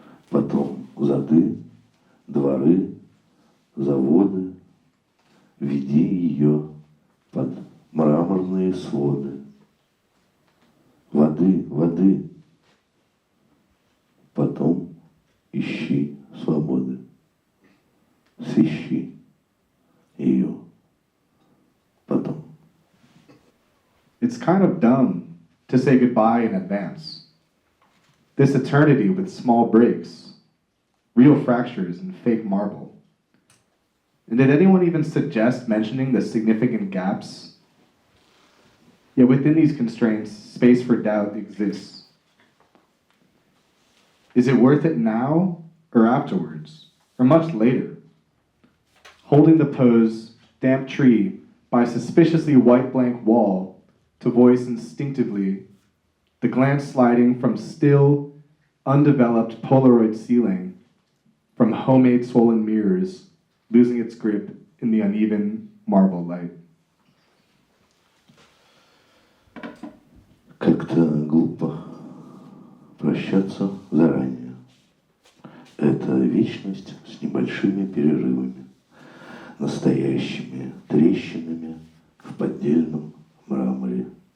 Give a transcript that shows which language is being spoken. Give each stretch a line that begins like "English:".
Russian: Потом зады, дворы, заводы, веди ее под мраморные своды. Воды, потом ищи свободы, свищи ее потом.
English: It's kind of dumb to say goodbye in advance. This eternity with small breaks, real fractures and fake marble. And did anyone even suggest mentioning the significant gaps? Yet within these constraints, space for doubt exists. Is it worth it now or afterwards, or much later? Holding the pose, damp tree, by suspiciously white blank wall to voice instinctively, the glance sliding from still, undeveloped Polaroid ceiling, from homemade swollen mirrors, losing its grip in the uneven marble light.
Russian: Как-то глупо прощаться заранее. Это вечность с небольшими перерывами, настоящими трещинами в поддельном мраморе.